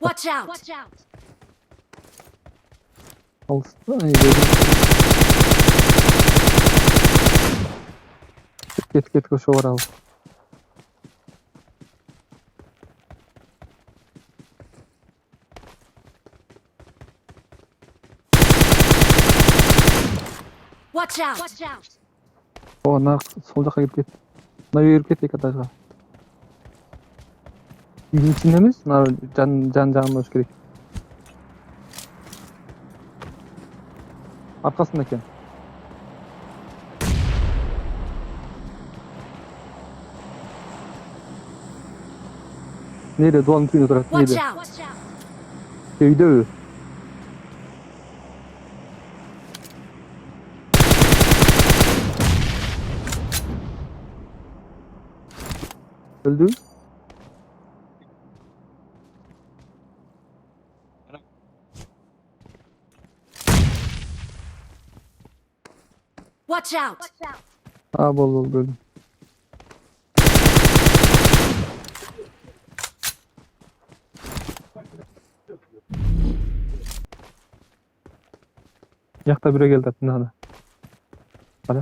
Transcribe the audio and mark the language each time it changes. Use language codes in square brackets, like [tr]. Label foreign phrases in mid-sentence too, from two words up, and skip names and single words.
[en] Watch out! Watch out! [ky] Алыста. Кет ошо барабыз. [en] Watch out! Watch out! [ky] О, сол жака кирип кетти. Мына кирип кетти эки этажга. Үйдүн ичинде эмес, жан жагында болуш керек. Аркасында экен. Нейде дуалдын түбүндө турат, [en] Watch [ky] нейде? [en] out! Watch out! [ky] Үйдөбү? Öldü. [en] Watch out! [tr] Aa, bol öldü. Yakta biri geldi aslında. Hadi.